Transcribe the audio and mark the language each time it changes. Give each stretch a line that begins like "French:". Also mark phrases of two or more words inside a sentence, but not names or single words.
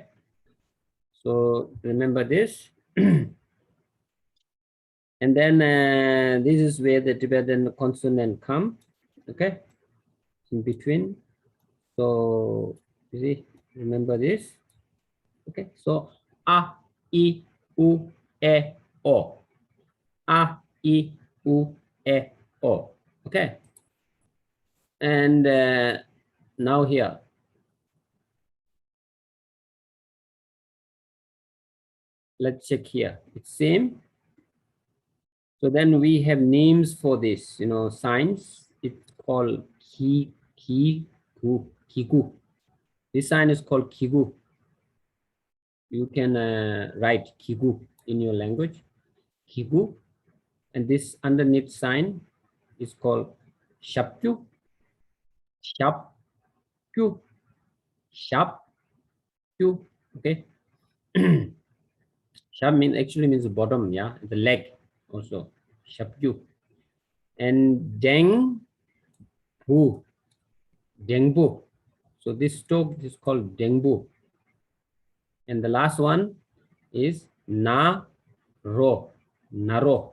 English: So remember this. And then this is where the Tibetan consonant come, okay, in between. So you see, remember this, okay. So a, I, u, e, o, a, I, u, e, o, okay. And now here, let's check here, it's same. So then we have names for this, signs. It's called kigu. This sign is called kigu. You can write kigu in your language, kigu. And this underneath sign is called shapyu, shapyu, shapyu, okay. Shap actually means bottom, yeah, the leg also, shapyu. And dengbu, dengbu. So this stroke is called dengbu. And the last one is na, ro, naro.